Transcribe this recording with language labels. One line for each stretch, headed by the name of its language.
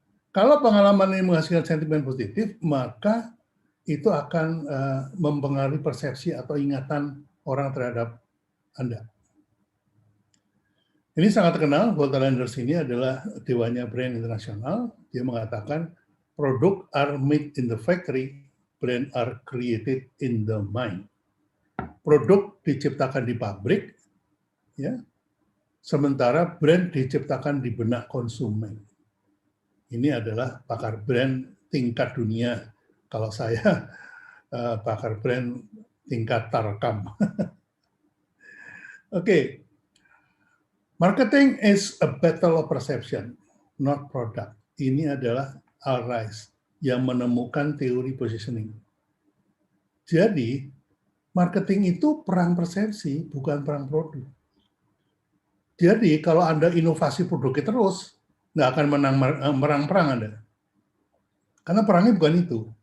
Indonesian: Kalau pengalaman ini menghasilkan sentimen positif, maka itu akan mempengaruhi persepsi atau ingatan orang terhadap Anda. Ini sangat terkenal, Walter Landers ini adalah dewanya brand internasional. Dia mengatakan,
English: product are made in the factory, brand are created in the mind.
Indonesian: Produk diciptakan di pabrik, ya, sementara brand diciptakan di benak konsumen. Ini adalah pakar brand tingkat dunia. Kalau saya pakar brand tingkat tarkam. Oke.
English: Marketing is a battle of perception, not product.
Indonesian: Ini adalah Al Ries yang menemukan teori positioning. Jadi, marketing itu perang persepsi, bukan perang produk. Jadi, kalau Anda inovasi produknya terus, nggak akan menang perang Anda. Karena perangnya bukan itu.